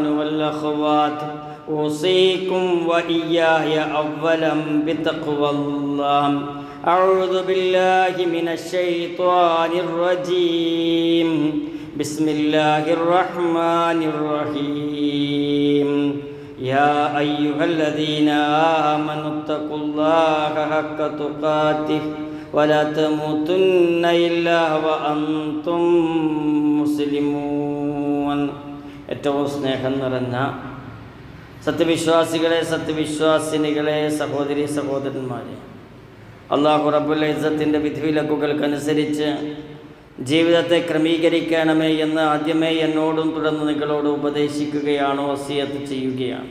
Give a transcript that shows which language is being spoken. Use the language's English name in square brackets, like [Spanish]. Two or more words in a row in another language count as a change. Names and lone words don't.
[Arabic] والأخوات أوصيكم وإياي أولا بتقوى الله أعوذ بالله من الشيطان الرجيم بسم الله الرحمن الرحيم يا أيها الذين آمنوا اتقوا الله حق تقاته ولا تموتن إلا وأنتم [Malayalam] مسلمون ഏറ്റവും സ്നേഹം നിറഞ്ഞ സത്യവിശ്വാസികളെ സത്യവിശ്വാസിനികളെ സഹോദരി സഹോദരന്മാരെ, അല്ലാഹു റബ്ബുൽ ഇസ്സത്തിൻ്റെ വിധിവിലക്കുകൾക്കനുസരിച്ച് ജീവിതത്തെ ക്രമീകരിക്കണമേ എന്ന് ആദ്യമേ എന്നോടും തുടർന്ന് നിങ്ങളോട് ഉപദേശിക്കുകയാണ്, വസിയത്ത് ചെയ്യുകയാണ്.